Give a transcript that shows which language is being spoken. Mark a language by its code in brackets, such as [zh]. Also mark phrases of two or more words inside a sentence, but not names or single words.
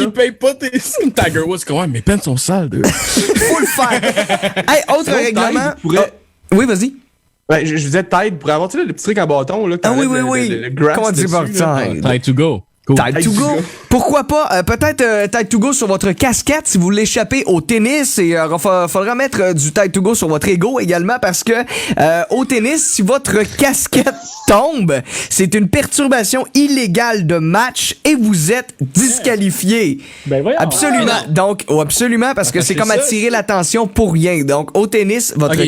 [fr] Ils payent pas tes Tiger Woods, comment? Mes pants sont sales, de. Faut le faire. Hey, autre règlement. Oui, vas-y. Ben, je disais Tide pour avoir, tu sais, le petit truc en bâton, là. Oui. Le grass Comment dire par dessus, Tide? Tide [en] to go. Cool. [fr] Tide to go. Pourquoi pas? Peut-être Tide to go sur votre casquette si vous voulez échapper au tennis et faudra mettre du Tide to go sur votre ego également parce que au tennis, si votre casquette tombe, c'est une perturbation illégale de match et vous êtes disqualifié. Ben voyons. Absolument. Donc, absolument parce que c'est comme attirer l'attention pour rien. Donc, au tennis, votre casquette...